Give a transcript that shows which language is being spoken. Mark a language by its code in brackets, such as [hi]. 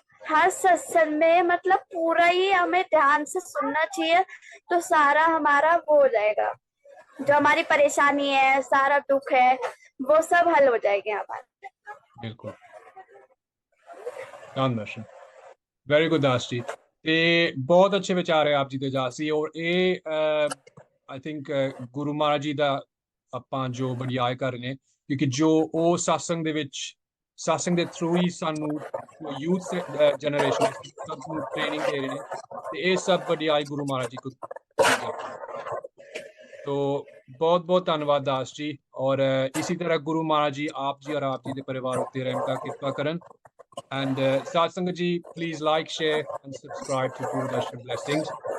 [hi] हर सत्संग में मतलब पूरा ही हमें ध्यान से सुनना चाहिए, तो सारा हमारा वो हो जाएगा। जो हमारी परेशानी है, सारा दुख है, वो सब हल हो जाएंगे हमारे। बिल्कुल धन दर्शन, [en] very good [hi] दास जी। ते बहुत अच्छे विचार है आप जी ਦੇ ਜਾਸੀ। [pa] ਔਰ ਇਹ [en] I think [pa] ਗੁਰੂ ਮਹਾਰਾਜ ਜੀ ਦਾ ਆਪਾਂ ਜੋ ਵਡਿਆਈ ਕਰ ਰਹੇ ਨੇ, ਕਿਉਂਕਿ ਜੋ ਉਹ satsang ਦੇ ਵਿੱਚ, satsang ਦੇ ਥਰੂ ਹੀ ਸਾਨੂੰ ਯੂਥ ਜਨਰੇਸ਼ਨ ਸਭ ਨੂੰ ਟ੍ਰੇਨਿੰਗ ਦੇ ਰਹੇ ਨੇ, ਤੇ ਇਹ ਸਭ ਵਡਿਆਈ ਗੁਰੂ ਮਹਾਰਾਜ ਜੀ ਕੋ ਦੀ ਜਾਂਦੀ ਹੈ। [hi] तो बहुत बहुत धन्यवाद दास जी। और इसी तरह गुरु महाराज जी आप जी और आप जी के परिवार उत्ते रहमता कृपा करन। [en] And साथ संगत जी, please like share and subscribe to Gurudarshan blessings.